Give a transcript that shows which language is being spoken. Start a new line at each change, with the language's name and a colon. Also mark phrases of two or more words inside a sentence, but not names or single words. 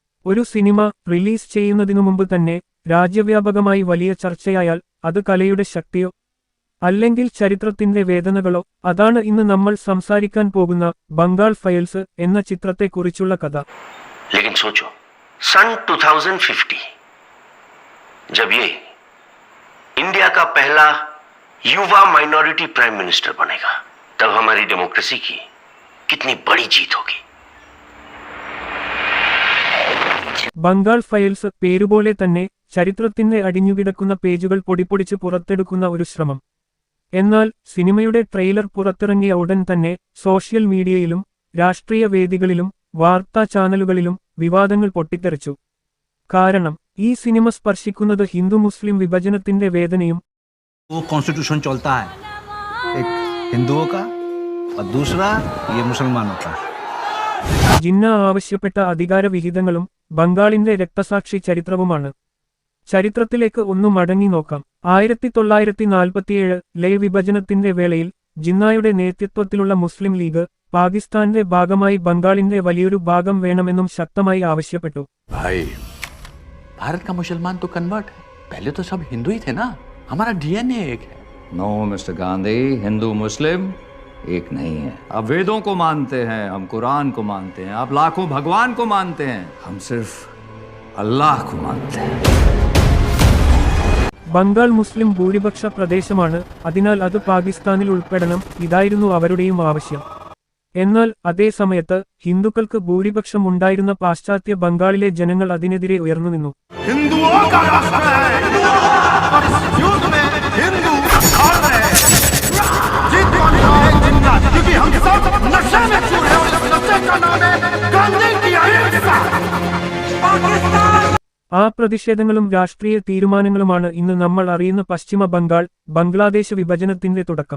Malayalam: ഒരു സിനിമ റിലീസ് ചെയ്യുന്നതിനു മുമ്പ് തന്നെ രാജ്യവ്യാപകമായി വലിയ ചർച്ചയായാൽ അത് കലയുടെ ശക്തിയോ അല്ലെങ്കിൽ ചരിത്രത്തിന്റെ വേദനകളോ? അതാണ് ഇന്ന് നമ്മൾ സംസാരിക്കാൻ പോകുന്ന ബംഗാൾ ഫയൽസ് എന്ന ചിത്രത്തെക്കുറിച്ചുള്ള കഥ.
Hindi: लेकिन सोचो सन 2050 जब ये इंडिया का पहला युवा
English: minority prime minister
Hindi: बनेगा तब हमारी डेमोक्रेसी की कितनी बड़ी जीत होगी.
Malayalam: ബംഗാൾ ഫയൽസ് പേരുപോലെ തന്നെ ചരിത്രത്തിന്റെ അടിഞ്ഞുകിടക്കുന്ന പേജുകൾ പൊടിപ്പൊടിച്ച് പുറത്തെടുക്കുന്ന ഒരു ശ്രമം. എന്നാൽ സിനിമയുടെ ട്രെയിലർ പുറത്തിറങ്ങിയ ഉടൻ തന്നെ
English: social mediayilum
Malayalam: രാഷ്ട്രീയ വേദികളിലും വാർത്താ ചാനലുകളിലും വിവാദങ്ങൾ പൊട്ടിത്തെറിച്ചു. കാരണം ഈ സിനിമ സ്പർശിക്കുന്നത് ഹിന്ദു മുസ്ലിം വിഭജനത്തിന്റെ വേദനയും
Hindi: कॉन्स्टिट्यूशन चलता है एक हिंदुओं का और दूसरा ये मुसलमानों का.
Malayalam: ജിന്ന ആവശ്യപ്പെട്ട അധികാരവിഹിതങ്ങളും ബംഗാളിന്റെ രക്തസാക്ഷി ചരിത്രവുമാണ്. ചരിത്രത്തിലേക്ക് ഒന്ന് മടങ്ങി നോക്കാം. 1947 ലേ വിഭജനത്തിന്റെ വേളയിൽ ജിന്നായുടെ നേതൃത്വത്തിലുള്ള മുസ്ലിം ലീഗ് പാകിസ്ഥാന്റെ ഭാഗമായി ബംഗാളിന്റെ വലിയൊരു ഭാഗം വേണമെന്നും ശക്തമായി ആവശ്യപ്പെട്ടു.
Hindi: भाई भारत का मुसलमान तो कन्वर्ट है, पहले तो सब हिंदू ही थे ना, हमारा डीएनए एक है.
English: no mister
Hindi: गांधी, हिंदू मुस्लिम एक नहीं है. आप वेदों को मानते हैं, हम कुरान को मानते हैं, आप लाखों भगवान को मानते हैं, हम सिर्फ अल्लाह को मानते हैं.
Malayalam: ബംഗാൾ മുസ്ലിം ഭൂരിപക്ഷ പ്രദേശമാണ്, അതിനാൽ അത് പാകിസ്ഥാനിൽ ഉൾപ്പെടണം. ഇതായിരുന്നു അവരുടെയും ആവശ്യം. എന്നാൽ അതേ സമയത്ത് ഹിന്ദുക്കൾക്ക് ഭൂരിപക്ഷം ഉണ്ടായിരുന്ന പാശ്ചാത്യ ബംഗാളിലെ ജനങ്ങൾ അതിനെതിരെ ഉയർന്നുനിന്നു. ആ പ്രതിഷേധങ്ങളും രാഷ്ട്രീയ തീരുമാനങ്ങളുമാണ് ഇന്ന് നമ്മൾ അറിയുന്ന പശ്ചിമ ബംഗാൾ ബംഗ്ലാദേശ് വിഭജനത്തിന്റെ തുടക്കം.